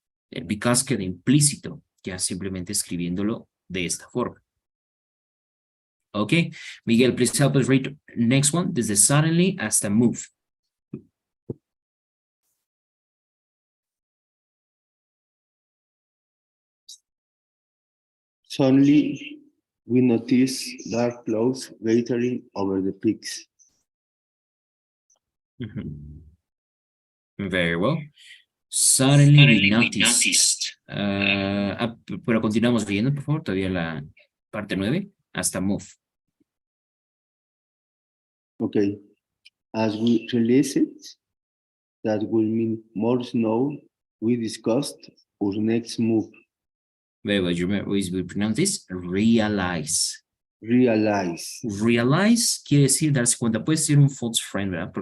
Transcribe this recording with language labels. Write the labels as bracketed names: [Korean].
[Spanish] El because queda implícito, ya simplemente escribiéndolo de esta forma. [English] Okay, Miguel, please help us read next one. [Spanish] Desde suddenly hasta move. [English] Suddenly, we notice dark clouds gathering over the peaks. Very well. Suddenly we noticed. [Spanish] Pero continuamos viendo, por favor, todavía la parte 9, hasta move. [English] Okay. As we release it, that will mean more snow. We discussed our next move. Very well, you remember, we pronounce this, realize. Realize. [Spanish] Realize quiere decir darse cuenta, puede ser un false friend, ¿verdad?